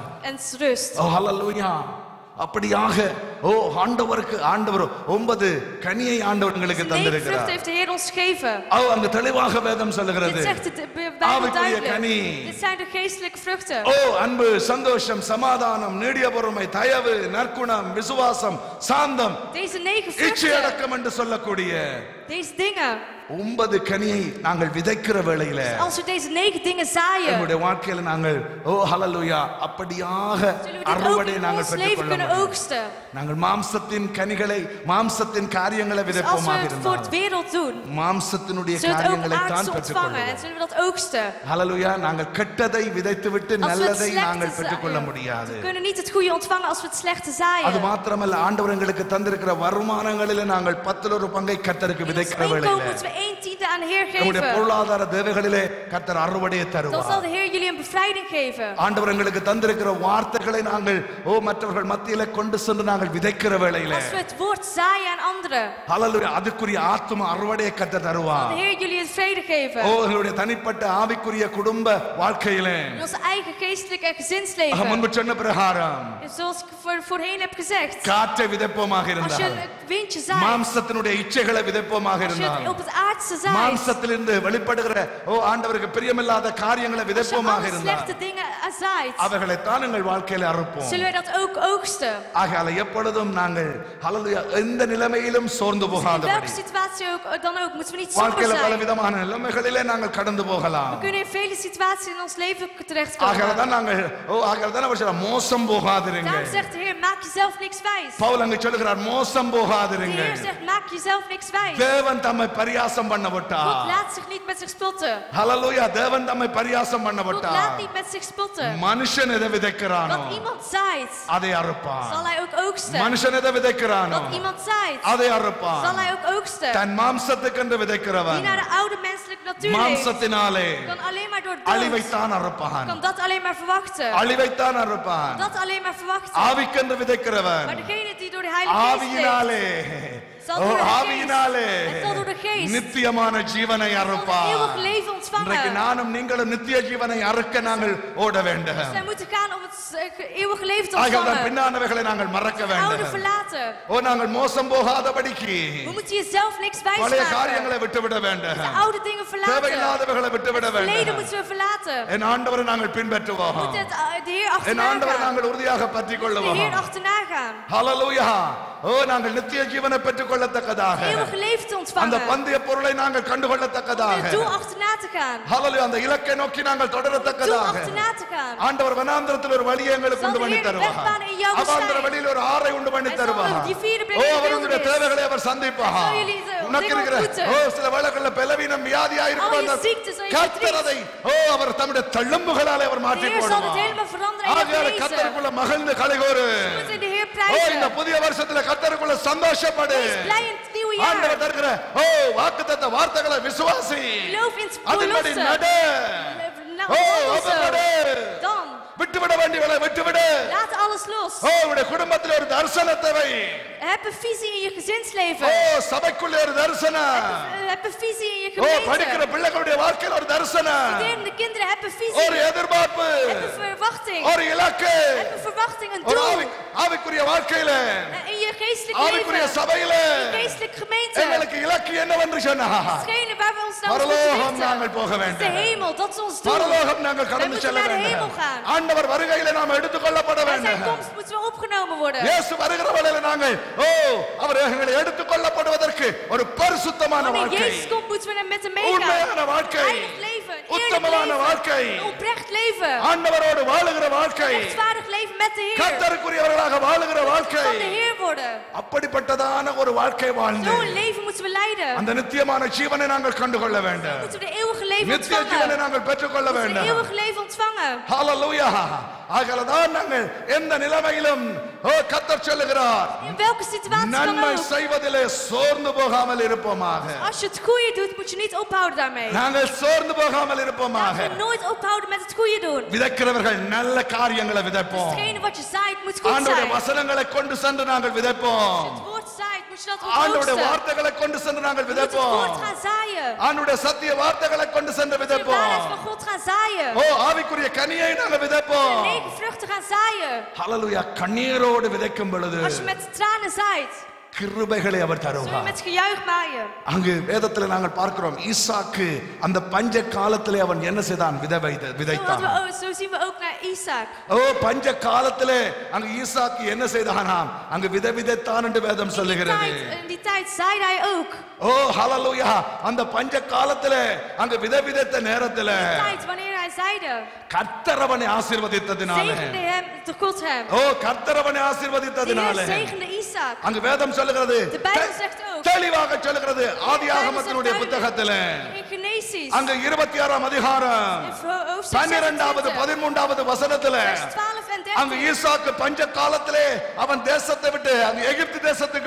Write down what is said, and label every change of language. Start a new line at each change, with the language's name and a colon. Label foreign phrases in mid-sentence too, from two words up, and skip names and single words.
Dutch: en rust.
Tamil: ஓ ஹalleluya. அப்படியாக ஓ ஆண்டவருக்கு ஆண்டவர் 9 கனியை ஆண்டவர் உங்களுக்கு 9 தந்திருக்கிறார்.
Dutch: vruchten heeft de Heer ons gegeven.
Tamil: ஓ அங்க தெளிவாக வேதம் சொல்லுகிறது,
Dutch: Dit zegt de Bijbel
Tamil: ஆவிக்குரிய கனி.
Dutch: duidelijk. Dit zijn de geestelijke vruchten.
Tamil: ஓ அன்பு, சந்தோஷம், சமாதானம், நீடிய பொறுமை, தயவு, நற்குணம், விசுவாசம், சாந்தம்,
Dutch: Deze 9
Tamil: இச்சை
Dutch: vruchten,
Tamil: அடக்கம் என்று சொல்லக்கூடிய
Dutch: deze dingen,
Tamil: 9 கனியை நாங்கள் விதைக்கிற வேளையில
Dutch: als we deze 9 dingen zaaien,
Tamil: நம்முடைய வாழ்க்கையில நாங்கள் ஓ ஹalleluya அப்படியாக
Dutch: zullen we dit ook
Tamil: அறுவடை
Dutch: in
Tamil: நாங்கள்
Dutch: ons leven
Tamil: பெற்றுக்கொள்ள
Dutch: kunnen
Tamil: முடியும்.
Dutch: oogsten.
Tamil: நாங்கள் மாம்சத்தின் கனிகளை, மாம்சத்தின் காரியங்களை
Dutch: Dus als we
Tamil: விதைப்போமாக
Dutch: het voor het
Tamil: இருந்தால்
Dutch: wereld doen,
Tamil: மாம்சத்தினுடைய
Dutch: zullen we het ook
Tamil: காரியங்களை தான்
Dutch: aardse ontvangen
Tamil: பெற்றுக்கொள்வோம்.
Dutch: en zullen we dat oogsten.
Tamil: ஹalleluya. நாங்கள் கெட்டதை விதைத்துவிட்டு
Dutch: Als we het
Tamil: நல்லதை நாங்கள்
Dutch: slechte
Tamil: பெற்றுக்கொள்ள
Dutch: zaaien,
Tamil: முடியாது.
Dutch: we kunnen niet het goede ontvangen als we het slechte
Tamil: அது
Dutch: zaaien.
Tamil: மாத்திரமல்ல, ஆண்டவர் எங்களுக்கு தந்திருக்கிற வருமானங்களில நாங்கள் 10 பங்கை கர்த்தருக்கு
Dutch: In ons
Tamil: விதைக்கிற
Dutch: inkomen
Tamil: வேளையில
Dutch: moeten we 1/10 aan de Heer
Tamil: நம்முடைய
Dutch: geven.
Tamil: பொருளாதார தேவைகளிலே கர்த்தர் அறுவடையை
Dutch: Dan zal
Tamil: தருவார்.
Dutch: de Heer jullie een bevrijding geven.
Tamil: ஆண்டவர் எங்களுக்கு தந்திருக்கிற வார்த்தைகளை நாங்கள் ஓ மற்றவர்கள் மத்தியில கொண்டு சென்று நாங்கள் விதைக்கிற வேளையில
Dutch: Als we het woord zaaien aan anderen,
Tamil: ஹalleluya அதுக்குரிய ஆத்தும அறுவடையை கர்த்தர்
Dutch: zal
Tamil: தருவார்.
Dutch: de Heer jullie het vrede geven.
Tamil: ஓ எங்களுடைய தனிப்பட்ட ஆவிக்குரிய குடும்ப வாழ்க்கையிலே
Dutch: In ons eigen geestelijk en gezinsleven.
Tamil: முன்பு சொன்ன பிரகாரம்
Dutch: Zoals ik voorheen heb gezegd.
Tamil: காற்றை விதைப்போமாக
Dutch: Als je
Tamil: இருந்தால்,
Dutch: het windje zaait,
Tamil: மாம்சத்தினுடைய இச்சைகளை விதைப்போமாக
Dutch: als je
Tamil: இருந்தால்,
Dutch: het op het aardse zaait,
Tamil: மாம்சத்திலிருந்து வெளிப்படுகிற ஓ ஆண்டவருக்கு பிரியமில்லாத காரியங்களை
Dutch: als je
Tamil: விதைப்போமாக
Dutch: alle
Tamil: இருந்தால்,
Dutch: slechte dingen zaait,
Tamil: அவைகளை தான் எங்கள் வாழ்க்கையில அறுப்போம்.
Dutch: zullen wij dat ook oogsten.
Tamil: ஆகையால எப்பொழுதும் நாங்கள் ஹalleluya எந்த நிலைமையிலும் சோர்ந்து
Dutch: In welke
Tamil: போகாதபடி,
Dutch: situatie dan ook, moeten we niet somber
Tamil: வாழ்க்கையில பல
Dutch: zijn.
Tamil: விதமான நிலைமைகளிலே நாங்கள் கடந்து போகலாம்.
Dutch: We kunnen in vele situaties in ons leven
Tamil: ஆகையால
Dutch: terechtkomen.
Tamil: தான் நாங்கள் ஆகையால தான் அவர் சொல்றார், மோசம் போகாதிருங்க.
Dutch: Daarom zegt de Heer, maak jezelf niks wijs.
Tamil: பவுல் அங்க சொல்லுகிறார், மோசம்
Dutch: De
Tamil: போகாதிருங்க.
Dutch: Heer zegt, maak jezelf niks wijs.
Tamil: தேவன் தம்மை பரியாசம் பண்ண
Dutch: God
Tamil: விட்டார்.
Dutch: laat zich niet met zich spotten.
Tamil: ஹalleluya. தேவன் தம்மை பரியாசம் பண்ண
Dutch: God
Tamil: விட்டார்.
Dutch: laat niet met zich spotten.
Tamil: மனுஷன் எதை விதைக்கிறானோ
Dutch: Wat iemand zaait,
Tamil: அதை அறுப்பான்.
Dutch: zal hij ook oogsten.
Tamil: மனுஷன் எதை விதைக்கிறானோ
Dutch: Wat iemand zaait,
Tamil: அதை அறுப்பான்.
Dutch: zal hij ook oogsten.
Tamil: தன் மாம்சத்துக்கென்று விதைக்கிறவன்
Dutch: Die naar de oude menselijke natuur leeft,
Tamil: மாம்சத்தினாலே
Dutch: kan alleen maar door dood,
Tamil: அழிவைத்தான் அறுப்பான்.
Dutch: kan dat alleen maar verwachten.
Tamil: அழிவைத்தான் அறுப்பான்.
Dutch: Dat alleen maar verwachten.
Tamil: ஆவிக்கென்று விதைக்கிறவன்
Dutch: Maar degene die door de Heilige Geest leeft,
Tamil: ஆவியினாலே
Dutch: zal door de Geest,
Tamil: ஆவியினாலே
Dutch: het zal door de Geest,
Tamil: நித்தியமான ஜீவனை
Dutch: zal
Tamil: அறுப்பான்.
Dutch: eeuwig leven
Tamil: இன்றைக்கு
Dutch: ontvangen.
Tamil: நானும் நீங்களும் நித்திய ஜீவனை அறுக்க நாங்கள் ஓட வேண்டும்.
Dutch: Wij moeten gaan om het eeuwige leven te
Tamil: ஆகையால்
Dutch: ontvangen.
Tamil: பின்னானவைகளை நாங்கள் மறக்க
Dutch: Het oude
Tamil: வேண்டும்.
Dutch: verlaten.
Tamil: ஓ நாங்கள் மோசம் போகாதபடிக்கு
Dutch: We moeten jezelf niks wijs
Tamil: பழைய
Dutch: maken.
Tamil: காரியங்களை விட்டுவிட வேண்டும்.
Dutch: De oude dingen verlaten.
Tamil: தேவையில்லாதவைகளை விட்டுவிட
Dutch: Het verleden
Tamil: வேண்டும்.
Dutch: moeten we verlaten.
Tamil: என் ஆண்டவரை நாங்கள்
Dutch: We
Tamil: பின்பற்றுவோம்.
Dutch: moeten de Heer
Tamil: என்
Dutch: achterna
Tamil: ஆண்டவரை
Dutch: gaan.
Tamil: நாங்கள் உறுதியாக பற்றிக்
Dutch: De
Tamil: கொள்ளுவோம்.
Dutch: Heer achterna gaan.
Tamil: ஹalleluya. ஓ நாங்கள் நித்திய ஜீவனை பெற்றுக் கொள்ளத்தக்கதாக,
Dutch: Het eeuwige leven te
Tamil: அந்த
Dutch: ontvangen.
Tamil: பந்தய பொருளை நாங்கள்
Dutch: Om
Tamil: கண்டுகொள்ளத்தக்கதாக,
Dutch: het doel achterna te gaan.
Tamil: ஹalleluya அந்த இலக்கை நோக்கி நாங்கள்
Dutch: Om het doel
Tamil: தொடரத்தக்கதாக
Dutch: achterna te gaan.
Tamil: ஆண்டவர் வனாந்திரத்தில் ஒரு வழியை எங்களுக்கு
Dutch: Zal
Tamil: உண்டு
Dutch: de
Tamil: பண்ணி
Dutch: Heer de
Tamil: தருவார்.
Dutch: wegbaan in jouw
Tamil: அவாந்திர
Dutch: woestijn.
Tamil: வழியில் ஒரு ஆறை உண்டு பண்ணி
Dutch: Hij zal
Tamil: தருவார்.
Dutch: die vierde ஓ plek in de
Tamil: அவருடைய
Dutch: wildernis.
Tamil: தேவைகளை அவர் சந்திப்பார்.
Dutch: Hij zal jullie
Tamil: உனக்கு இருக்கிற
Dutch: ontmoeten.
Tamil: ஓ சில வேளைகளில் பலவீனம் வியாதியா
Dutch: Al je
Tamil: இருக்கிற
Dutch: ziektes, al je
Tamil: கர்த்தரதை ஓ அவர் தம்முடைய தள்ளும்புகளாலே அவர்
Dutch: De
Tamil: மாற்றி
Dutch: Heer zal het
Tamil: போடுவார்.
Dutch: helemaal veranderen en
Tamil: ஆகையால
Dutch: genezen.
Tamil: கர்த்தருக்குள்ள மகிழ்ந்து கலிகூரு.
Dutch: We moeten de Heer
Tamil: ஓ இந்த
Dutch: prijzen.
Tamil: புதிய வருஷத்துல கர்த்தருக்குள்ள சந்தோஷப்படு.
Dutch: Wees blij in het nieuwe
Tamil: ஆண்டவர்
Dutch: jaar.
Tamil: தருகிற ஓ வாக்குத்தத்த வார்த்தைகளை விசுவாசி.
Dutch: Geloof in het
Tamil: அதன்படி
Dutch: belofte.
Tamil: நடு.
Dutch: Nou, ஓ wandel zo.
Tamil: அதன்படி
Dutch: Dan,
Tamil: விட்டுவிட வேண்டியவளை விட்டுவிடு.
Dutch: laat alles los.
Tamil: ஓ உடைய குடும்பத்தில் ஒரு தரிசனத்தை வை.
Dutch: Heb een visie in je gezinsleven.
Tamil: ஓ சபைக்குள்ள ஒரு தரிசனம்.
Dutch: Heb een visie in je
Tamil: ஓ படிக்கிற
Dutch: gemeente.
Tamil: பிள்ளைகளுடைய வாழ்க்கையில் ஒரு தரிசனம்.
Dutch: Studerende kinderen, heb een
Tamil: ஒரு
Dutch: visie.
Tamil: எதிர்பார்ப்பு,
Dutch: Heb een verwachting.
Tamil: ஒரு இலக்கு,
Dutch: Heb een verwachting, een
Tamil: ஒரு
Dutch: doel.
Tamil: ஆவிக்குரிய வாழ்க்கையில
Dutch: in je geestelijk
Tamil: ஆவிக்குரிய
Dutch: leven,
Tamil: சபையில
Dutch: in je geestelijke gemeente.
Tamil: எங்களுக்கு இலக்கு என்னவென்று சொன்னா
Dutch: Hetgene waar we ons nou op
Tamil: பரலோகம்
Dutch: moeten
Tamil: நாங்கள் போக
Dutch: richten, is de
Tamil: வேண்டும்.
Dutch: hemel, dat is ons doel.
Tamil: பரலோகம் நாங்கள் கடந்து
Dutch: Wij
Tamil: செல்ல
Dutch: moeten naar de hemel
Tamil: வேண்டும்.
Dutch: gaan.
Tamil: ஆண்டவர் வருகையில நாம் எடுத்துக்கொள்ளப்பட
Dutch: Bij zijn
Tamil: வேண்டும்.
Dutch: komst moeten we opgenomen worden.
Tamil: இயேசு வருகிற வேளையில நாங்கள் அவர் எங்களை எடுத்துக்கொள்ளப்படுவதற்கு ஒரு பரிசுத்தமான
Dutch: Wanneer
Tamil: வாழ்க்கை,
Dutch: Jezus komt, moeten we met hem meegaan.
Tamil: உண்மையான வாழ்க்கை,
Dutch: Heilig leven, een eerlijk
Tamil: உத்தமமான வாழ்க்கை,
Dutch: leven, een oprecht leven.
Tamil: ஆண்டவரோடு வாழுகிற வாழ்க்கை,
Dutch: Rechtvaardig leven met de Heer.
Tamil: கர்த்தருக்குரியவர்களாக வாழுகிற வாழ்க்கை,
Dutch: Van de Heer worden.
Tamil: அப்படிப்பட்டதான ஒரு வாழ்க்கை வாழ்ந்து
Dutch: Zo'n leven moeten we leiden.
Tamil: அந்த நித்தியமான ஜீவனை நாங்கள் கண்டுகொள்ள வேண்டும்.
Dutch: Moeten we de eeuwige leven
Tamil: நித்திய ஜீவனை
Dutch: ontvangen.
Tamil: நாங்கள் பெற்றுக்கொள்ள
Dutch: Moeten we de
Tamil: வேண்டும்.
Dutch: eeuwige leven ontvangen.
Tamil: ஹalleluya. ஆகலதான் நாங்கள் எந்த நிலைமையிலும் கர்த்தர் சொல்லுகிறார்,
Dutch: In welke situatie dan
Tamil: நன்மை
Dutch: ook.
Tamil: செய்வதிலே சோர்ந்து போகாமல் இருப்போமாக.
Dutch: Als je het goede doet, moet je niet ophouden daarmee.
Tamil: நாங்கள் சோர்ந்து போகாமல் இருப்போமாக.
Dutch: Laten we nooit ophouden met het goede doen.
Tamil: விதைக்கிறவர்கள் நல்ல காரியங்களை விதைப்போம்.
Dutch: Hetgene wat je zaait, moet goed
Tamil: ஆண்டவருடைய
Dutch: zijn.
Tamil: வசனங்களை கொண்டு சென்று நாங்கள் விதைப்போம்.
Dutch: Het woord zaait, moet je dat
Tamil: ஆண்டவருடைய
Dutch: oogsten.
Tamil: வார்த்தைகளை கொண்டு சென்று நாங்கள்
Dutch: Je moet het
Tamil: விதைப்போம்.
Dutch: woord gaan zaaien.
Tamil: ஆண்டவருடைய சத்திய வார்த்தைகளை கொண்டு சென்று
Dutch: De waarheid
Tamil: விதைப்போம்.
Dutch: van God gaan zaaien.
Tamil: ஆவிக்குரிய கனியை நாங்கள் விதைப்போம்.
Dutch: De negen vruchten gaan zaaien.
Tamil: ஹalleluya. கண்ணீரோடு விதைக்கும் பொழுது
Dutch: Als je met tranen zaait,
Tamil: கிருபைகளை அவர்
Dutch: zul je
Tamil: தருவார்.
Dutch: met gejuich maaien.
Tamil: அங்கு வேதத்துல நாங்கள் பார்க்கிறோம், ஈசாக்கு அந்த பஞ்ச காலத்திலே அவன் என்ன செய்தான்? விதைத்தான்.
Dutch: Zo zien we ook naar Isaac.
Tamil: பஞ்ச காலத்திலே அங்கு ஈசாக்கு என்ன செய்தானாம்? அங்கு விதைத்தான் என்று வேதம் சொல்லுகிறது.
Dutch: In die tijd zaaide hij ook.
Tamil: ஹalleluya. அந்த பஞ்ச காலத்திலே அங்கு விதைத்த நேரத்திலே
Dutch: In die tijd wanneer hij zaaide,
Tamil: கர்த்தர் அவனை ஆசீர்வதித்ததினாலே,
Dutch: zegende hem de God hem.
Tamil: கர்த்தர் அவனை
Dutch: De Heer
Tamil: ஆசீர்வதித்ததினாலே
Dutch: zegende Isaac.
Tamil: அங்கு வேதம் சொல்லுகிறது,
Dutch: De Bijbel zegt ook.
Tamil: தெளிவாக சொல்லுகிறது ஆதியாகமத்தினுடைய புத்தகத்திலே
Dutch: In Genesis,
Tamil: அங்கு 26ஆம் அதிகாரம்
Dutch: in hoofdstuk
Tamil: 12வது
Dutch: 26,
Tamil: 13வது வசனத்திலே
Dutch: vers 12 en 13.
Tamil: அங்கு ஈசாக்கு பஞ்ச காலத்திலே அவன் தேசத்தை விட்டு அங்கு எகிப்து தேசத்துக்கு